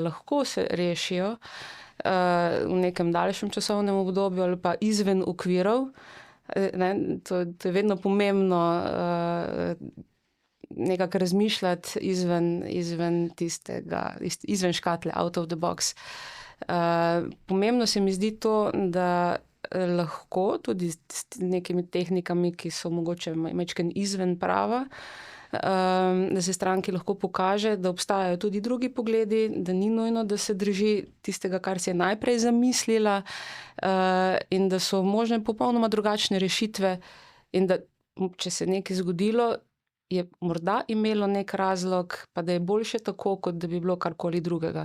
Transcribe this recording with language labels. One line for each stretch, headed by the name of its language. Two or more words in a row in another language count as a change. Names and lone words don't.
Slovenian: Lahko se rešijo v nekem daljšem časovnem obdobju ali pa izven okvirov. To je vedno pomembno nekako razmišljati izven tistega, izven škatle,
English: out of the box.
Slovenian: Pomembno se mi zdi to, da lahko tudi s nekimi tehnikami, ki so mogoče majčkeno izven prava, da se stranki lahko pokaže, da obstajajo tudi drugi pogledi, da ni nujno, da se drži tistega, kar si je najprej zamislila, in da so možne popolnoma drugačne rešitve in da, če se nekaj zgodilo, je morda imelo nek razlog, pa da je boljše tako, kot da bi bilo karkoli drugega.